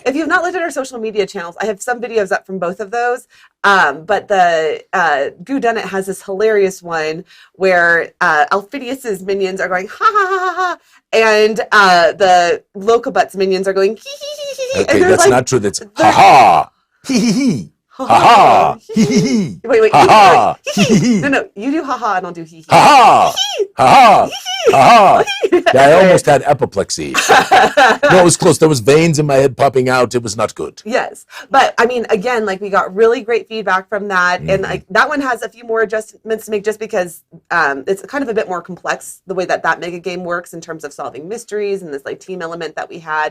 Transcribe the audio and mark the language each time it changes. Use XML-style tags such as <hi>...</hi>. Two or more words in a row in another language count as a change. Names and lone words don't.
<en>If you have not looked at our social media channels, I have some videos up from both of those. But the Whodunit has this hilarious one where Alphidius's minions are going ha ha ha ha ha, and the Lokabut's minions are going hee hee hee hee. Okay, that's like, not true. That's ha ha hee hee hee. Ha ha hee hee hee. Wait, ha ha hee hee. No, you do ha ha and I'll do hee hee. Ha ha ha ha ha. Yeah, I almost had apoplexy. No, it was close. There was veins in my head popping out. It was not good. Yes, but I mean, again, like, we got really great feedback from that, and like that one has a few more adjustments to make, just because it's kind of a bit more complex the way that mega game works in terms of solving mysteries and this like team element that we had.</en>